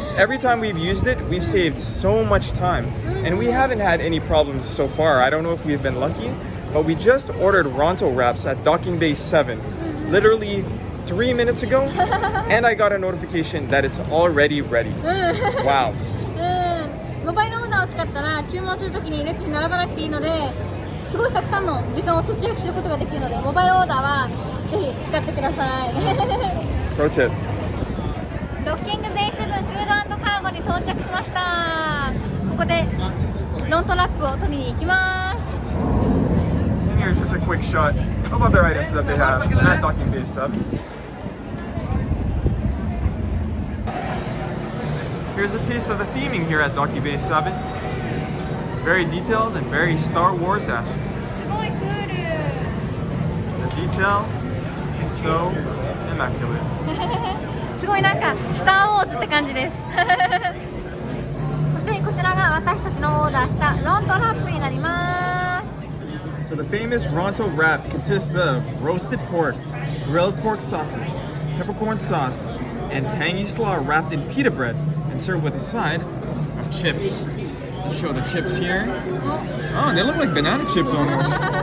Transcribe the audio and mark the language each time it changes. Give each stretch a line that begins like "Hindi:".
English: Every time we've used it, we've saved so much time. And we haven't had any problems so far. I don't know if we've been lucky, but we just ordered Ronto wraps at Docking Bay 7. Literally 3 minutes ago, and I got a notification that it's already ready. Wow.
Japanese: モバイルオーダーを使ったら注文するときに列に並ばなくていいので、すごいたくさんの時間を節約することができるので、モバイルオーダーはぜひ使ってください。
English: Pro tip.
Japanese: ドッキングベイ7フード&カーゴに到着しました。ここでロントラップを取りに行きます。
English: Here's just a quick shot of other items that they have at Docking Bay 7. Here's a taste of the theming here at Docking Bay 7. Very detailed and very Star Wars-esque. The detail is so immaculate.
Japanese: すごいなんかスター・ウォーズって感じです。そしてこちらが私たちのオーダーしたロントラップになります。
English: So the famous Ronto wrap consists of roasted pork, grilled pork sausage, peppercorn sauce, and tangy slaw wrapped in pita bread and served with a side of chips. Let's show the chips here. Oh, they look like banana chips almost.